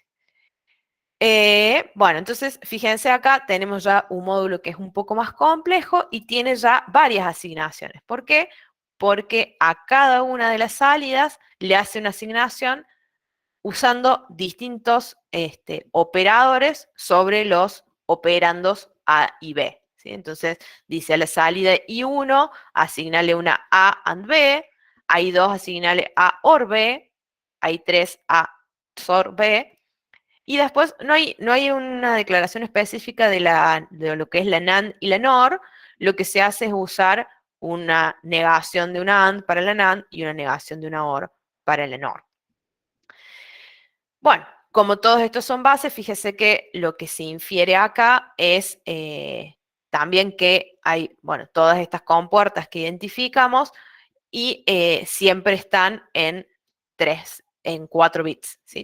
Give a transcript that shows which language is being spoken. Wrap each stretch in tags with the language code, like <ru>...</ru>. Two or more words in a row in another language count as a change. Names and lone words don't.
<es>Bueno, entonces fíjense acá, tenemos ya un módulo que es un poco más complejo y tiene ya varias asignaciones. ¿Por qué? Porque a cada una de las salidas le hace una asignación usando distintos operadores sobre los operandos A y B. ¿Sí? Entonces dice a la salida I1, asignale una A and B, a I2 asignale A OR B, a I3 A XOR B, y después no hay una declaración específica de lo que es la NAND y la NOR. Lo que se hace es usar una negación de una AND para la NAND y una negación de una OR para la NOR. Bueno, como todos estos son bases, fíjese que lo que se infiere acá es también que hay, bueno, todas estas compuertas que identificamos y siempre están en 4 bits, ¿sí?</es>